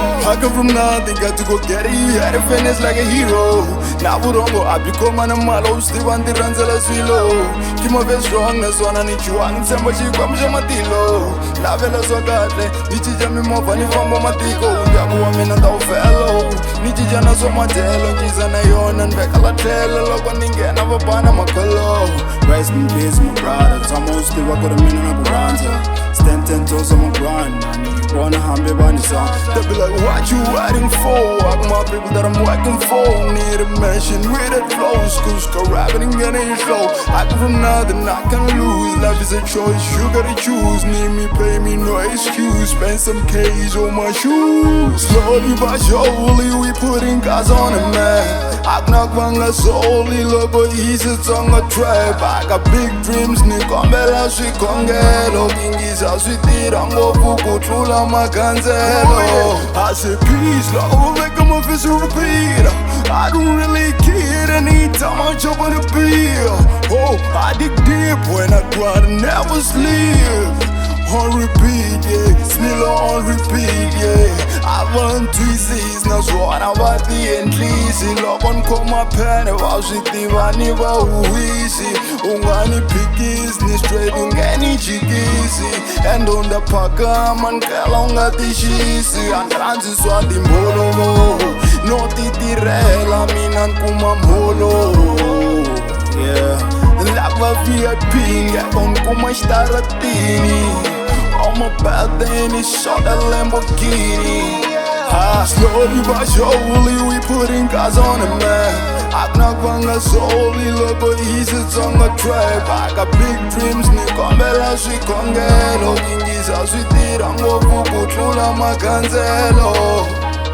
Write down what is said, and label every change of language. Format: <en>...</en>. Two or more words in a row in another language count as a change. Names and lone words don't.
<en>I come from nothing, got to go get it. You had a finesse like a hero. Now vurhongo, I become an Malo,</en> <ts>tiva ntirhandzela Swilo. Mimovha strong, swona ni chuwhangi, tshembha Xikwembu xa Matilo. Tilavela swakahle, ni cinca mimovha ni famba matiko. Ndyangu mina ntawu felo, ni cinca na madyelo. Nciza na yona nveka Tlhelo, Loko nghena vabana makhwelo.</ts> <en>Rest in peace my brother,</en> <ts>Tshama tiva ku ri mina na ku rhandza.</ts> <en>Stand 10 toes on my grind, wanna</en> <ts>hambe banisa.</ts> <en>They be like, what you waiting for? I got my people that I'm working for. Need a mission with it flows, cause rapping and getting slow. I come from nothing, I can't lose. Life is a choice, you gotta choose. Need me, pay me, no excuse. Spend some K's on my shoes. Slowly but surely, we putting guys on the map.</en> <ts>Akunakuvanga solely, Loko hisitsonga trap.</ts> <en>I got big dreams,</en> <ts>nikombela Swikhongelo. Ngingisa switira ngofu kutlula makhandzelo.</ts> <en>I say peace, Loko make them official repeat. I don't really care anytime I jump on the beat. Oh, I dig deep when I grind and never sleep. On repeat, yeah, Smilow on repeat, yeah. I want</en> <ts>Nciza, na swona vatiyendlisi. Loko ni khoma phene va swi tiva ni va huhisi. U nga ni phikisi ni straight u nge ni jikisi. Endo ndaphakama ndlela u nga tixisi. A ni rhandzi swa timbolovo no ti tirhela mina ni kuma mholo, yeah. Lava VIP ngeko ni kuma xitaratini.</ts> <en>On my birthday in his shot a Lamborghini. Slowly but surely we putting guys on the map.</en> <ts>Akunakuvanga solely, Loko hisitsonga trap.</ts> <en>I got big dreams,</en> <ts>nikombela Swikhongelo. Ngingisa switira ngofu kutlula makhandzelo.</ts>